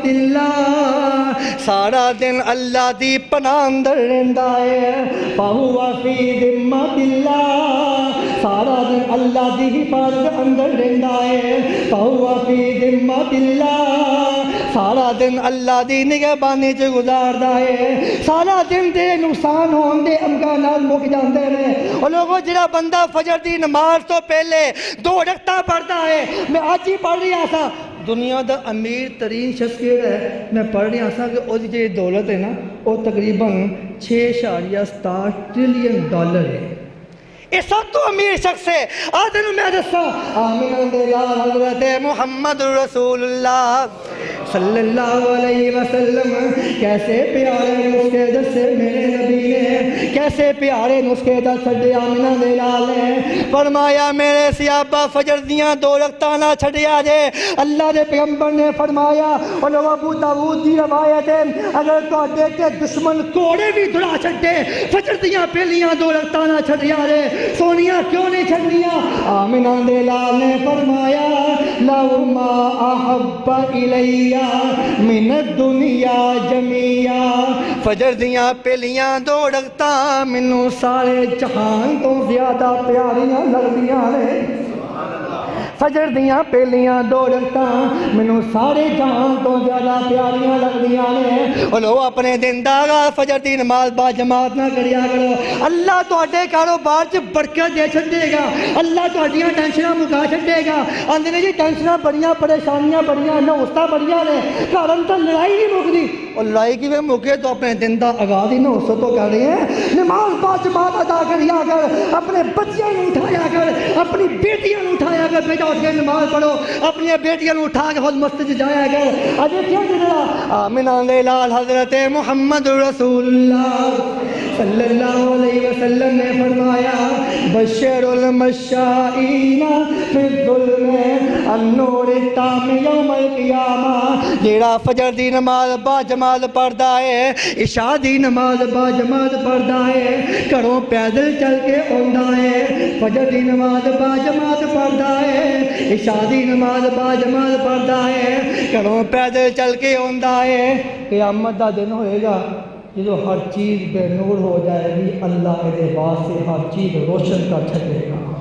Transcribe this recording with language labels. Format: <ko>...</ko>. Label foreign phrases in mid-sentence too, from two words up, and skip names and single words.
<pa>اللہ، سارا دن اللہ دی پناہ اندر رہندا ہے،</pa> <ar>فہو فی ذمت اللہ،</ar> <pa>سارا دن اللہ دی حفاظت اندر رہندا ہے،</pa> <ar>فہو فی ذمت اللہ،</ar> <pa>سارا دن اللہ دی نگہبانی چ گزاردا ہے، سارا دن دے نقصان ہون دے امکانات مک جاندے نے۔ اور لوگوں جڑا بندہ فجر دی نماز تو پہلے 2 رکعتاں پڑھدا ہے،</pa> <ur>میں آج ہی پڑھ رہا تھا</ur> <pa>دنیا دا امیر ترین شخص کیڑا ہے،</pa> <ur>میں پڑھ رہا تھا کہ</ur> <pa>اس دی دولت ہے نا وہ تقریباً 6.7 ٹریلین ڈالر ہے، یہ سب تو امیر شخص ہے۔ آج دنوں میں دسا آمنہ دے لال حضرت محمد رسول اللہ</pa> <ar>صلی اللہ علیہ وسلم</ar> <pa>کیسے پیارے نسخے دسے میرے نبی نے، کیسے پیارے نسخے دس چھڑے آمنہ دے لال نے فرمایا میرے صحابہ فجر دیاں 2 رکعتاں نہ چھڑیا جے۔ اللہ دے پیغمبر نے فرمایا اور لوگ ابو داؤد دی روایت ہے اگر تواڈے تے دشمن کوڑے بھی دڑا چھڈے فجر دیاں پہلیاں 2 رکعتاں نہ چھڑیا جے، سونیاں کیوں نہیں چھڑیاں؟ آمنہ دے لال نے فرمایا</pa> <ar>لو ما احب الیہ من الدنیا جميعا،</ar> <pa>فجر دیاں پہلیاں 2 رکعتاں مینوں سارے جہان تو زیادہ پیاریاں لگدیاں نے۔ فجر دیاں پہلیاں 2 رکعتاں مینوں سارے جہان تو زیادہ پیاریاں لگدیاں نے۔ اور لو اپنے دن دا آغاز فجر دی نماز با جماعت نہ کریا کرو، اللہ تواڈے کاروبار چ برکت دے چھڈے گا، اللہ تواڈیاں ٹینشناں مکا چھڈے گا۔ آندے نے جی ٹینشناں بڑیاں، پریشانیاں بڑیاں، نوستاں بڑیاں نے، گھر اندر لڑائی نہیں مکدی، اور لڑائی کی وے مکے تو اپنے دن دا آغاز ہی نوست تو کر رہے ہیں۔ نماز با جماعت ادا کریا کر، اپنے بچیاں نوں اٹھایا کر، اپنی بیٹیاں نوں اٹھایا کر، بیٹا اٹھ کے نماز پڑھو، اپنی بیٹیاں نوں اٹھا کے خود مسجد جایا کر۔ اجے کیا جڑا آمنہ دے لال حضرت محمد رسول اللہ</pa> <ar>صلی اللہ علیہ وسلم</ar> <pa>نے فرمایا</pa> <ar>بشر المشائین فی الظلم النور التام یوم القیامہ،</ar> <pa>جیڑا فجر دی نماز با جماعت پڑھدا ہے، عشاء دی نماز با جماعت پڑھدا ہے، گھروں پیدل چل کے آندا ہے، فجر دی نماز با جماعت پڑھدا ہے، عشاء دی نماز با جماعت پڑھدا ہے، گھروں پیدل چل کے آندا ہے، قیامت دا دن ہوئے گا جو ہر چیز بے نور ہو جائے گی، اللہ کے واسطے ہر چیز روشن کر چھڑے گا۔</pa>